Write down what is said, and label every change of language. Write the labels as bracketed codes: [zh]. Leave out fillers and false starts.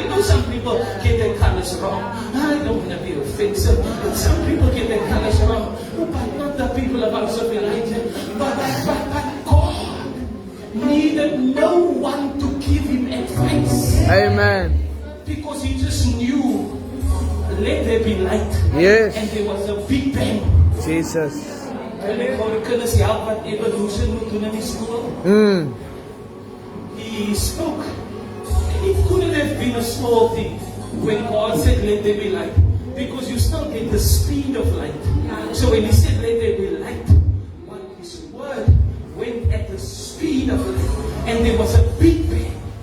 [en] You know, some people get their colors wrong. I don't want to be offensive, but some people get their colors wrong. But not the people of House of Elijah. But God needed no one to give him advice. Amen. Because he just knew, let there be light. Yes. And there was a big bang. Jesus. [af] En ek wou die kinders help wat evolution moet doen in die skool. [en] He spoke. And it couldn't have been a small thing when God said, let there be light. Because you still get the speed of light. So when he said, let there be light, what his word went at the speed of light. And there was a big bang.